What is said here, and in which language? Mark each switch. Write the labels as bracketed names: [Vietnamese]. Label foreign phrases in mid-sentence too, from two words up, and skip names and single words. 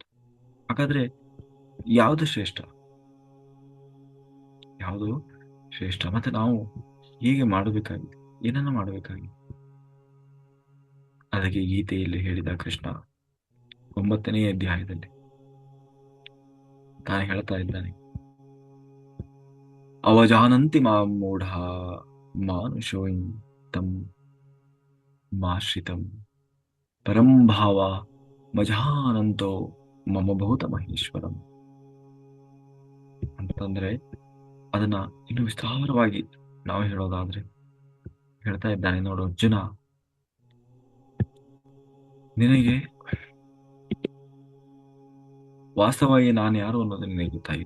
[Kannada] ಹಾಗಾದ್ರೆ ಯಾವುದು ಶ್ರೇಷ್ಠ? ಯಾವುದು ಶ್ರೇಷ್ಠ? ಮತ್ತೆ ನಾವು ಹೀಗೆ ಮಾಡಬೇಕಾಗಿದೆ, ಏನನ್ನ ಮಾಡಬೇಕಾಗಿದೆ? ಅದಕ್ಕೆ ಗೀತೆಯಲ್ಲಿ ಹೇಳಿದ ಕೃಷ್ಣ 9ನೇ ಅಧ್ಯಾಯದಲ್ಲಿ ತಾನು ಹೇಳ್ತಾ ಇದ್ದಾನೆ, [Sanskrit] ಅವಜಾನಂತಿ ಮಾಂ ಮೂಢ ಮಾನುಷೋಯಂ ತಂ ಮಾಶ್ರಿತಂ ಪರಂ ಭಾವ ಮಜಾನಂತೋ ಮಮ ಭೂತ ಮಹೇಶ್ವರಂ [Kannada] ಅಂತಂದ್ರೆ, ಅದನ್ನ ಇನ್ನು ವಿಸ್ತಾರವಾಗಿ ನಾವು ಹೇಳೋದಾದ್ರೆ ಹೇಳ್ತಾ ಇದ್ದಾನೆ, ನೋಡು ಅರ್ಜುನ, ನಿನಗೆ ವಾಸ್ತವವಾಗಿ ನಾನು ಯಾರು ಅನ್ನೋದು ನಿನಗೆ ಗೊತ್ತಾಗಿದೆ.